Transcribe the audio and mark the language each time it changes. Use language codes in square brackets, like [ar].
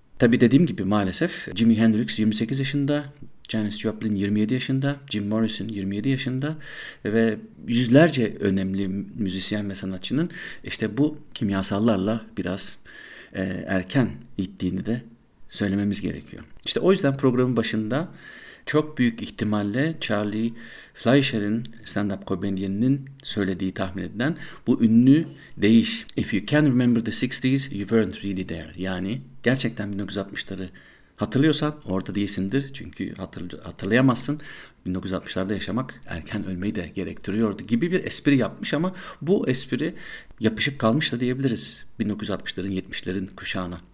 [tr] Tabii dediğim gibi maalesef Jimi Hendrix 28 yaşında, Janis Joplin 27 yaşında, Jim Morrison 27 yaşında ve yüzlerce önemli müzisyen ve sanatçının işte bu kimyasallarla biraz erken gittiğini de söylememiz gerekiyor. İşte o yüzden programın başında çok büyük ihtimalle Charlie Fleischer'in stand-up komedyeninin söylediği tahmin edilen bu ünlü deyiş. [en] If you can remember the 60s, you weren't really there. [tr] Yani gerçekten 1960'ları hatırlıyorsan orada değilsindir. Çünkü hatırlayamazsın. 1960'larda yaşamak erken ölmeyi de gerektiriyordu gibi bir espri yapmış ama bu espri yapışıp kalmış da diyebiliriz 1960'ların 70'lerin kuşağına.